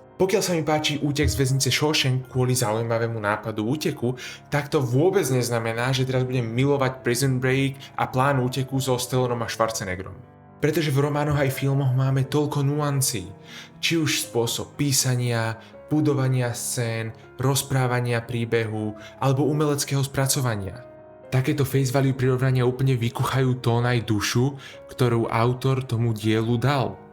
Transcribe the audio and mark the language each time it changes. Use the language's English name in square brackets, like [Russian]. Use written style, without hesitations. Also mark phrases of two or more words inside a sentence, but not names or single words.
[Slovak] Pokiaľ sa mi páči útek z väznice Shawshank kvôli zaujímavému nápadu úteku, tak to vôbec neznamená, že teraz budem milovať Prison Break a plán úteku so Stallonom a Schwarzeneggerom. Pretože v románoch aj filmoch máme toľko nuancí. Či už spôsob písania, budovania scén, rozprávania príbehu alebo umeleckého spracovania. Takéto [English] face value [Slovak] prirovnania úplne vykuchajú tón aj dušu, ktorú autor tomu dielu dal.